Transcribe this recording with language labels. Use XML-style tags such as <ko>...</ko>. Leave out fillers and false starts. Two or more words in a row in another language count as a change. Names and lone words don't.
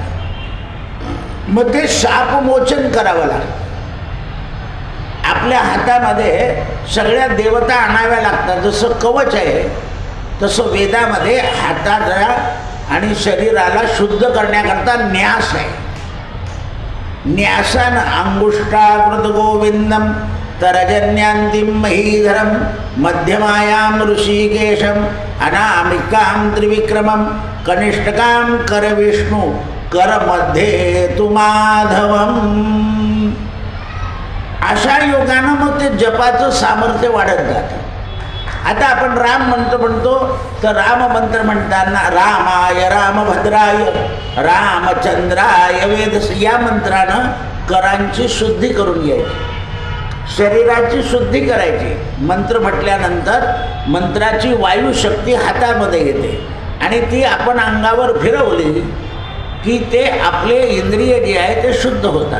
<mr>मग ते शापमोचन करावं लागतं। आपल्या हातामध्ये सगळ्या देवता आणाव्या लागतात। जसं कवच आहे तसं वेदामध्ये हाताला आणि शरीराला शुद्ध करण्याकरता न्यास आहे।</mr> <sa>न्यासानं अंगुष्ठाकृत गोविंदम तरजन्यांतिम महीधरम मध्यमायां ऋषिकेशम अनामिकां त्रिविक्रमम कनिष्ठकां कर विष्णु कर मध्ये तु माधवम।</sa> <mr>अशा योगानं मग ते जपाचं सामर्थ्य वाढत जातं। आता आपण राम मंत्र म्हणतो, तर राम मंत्र म्हणताना</mr> <sa>रामाय रामभद्राय रामचंद्राय वेदस</sa> <mr>या मंत्रानं करांची शुद्धी करून घ्यायची, शरीराची शुद्धी करायची। मंत्र म्हटल्यानंतर मंत्राची वायुशक्ती हातामध्ये येते आणि ती आपण अंगावर फिरवली की ते आपले इंद्रिय जे आहे ते शुद्ध होतात।</mr>